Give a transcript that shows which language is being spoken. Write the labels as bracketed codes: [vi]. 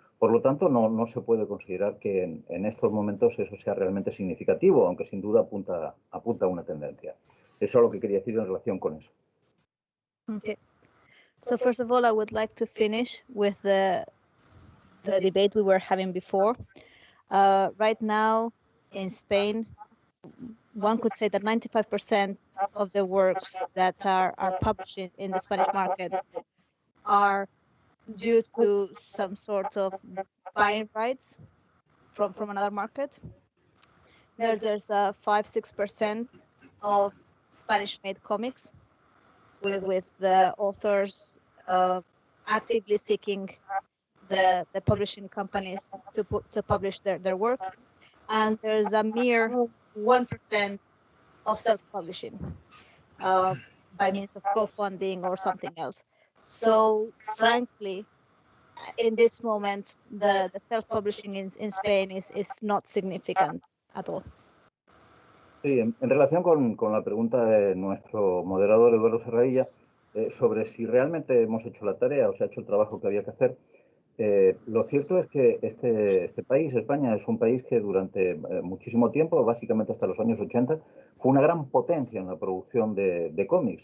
[es] Por lo tanto, no se puede considerar que en estos momentos eso sea realmente significativo, aunque sin duda apunta a una tendencia. Eso es lo que quería decir en relación con eso. [en] Okay. So first of all, I would like to finish with the debate we were having before. Right now in Spain, one could say that 95% of the works that are published in the Spanish market are due to some sort of buying rights from another market. There's 5-6% of Spanish-made comics with the authors actively seeking the publishing companies to publish their work, and there's a mere 1% of self-publishing by means of crowdfunding or something else. So frankly, in this moment, the self-publishing in Spain is not significant at all. [es] Sí, en relación con la pregunta de nuestro moderador Eduardo Serradilla sobre si realmente hemos hecho la tarea o se ha hecho el trabajo que había que hacer, lo cierto es que este país, España, es un país que durante muchísimo tiempo, básicamente hasta los años 80, fue una gran potencia en la producción de cómics.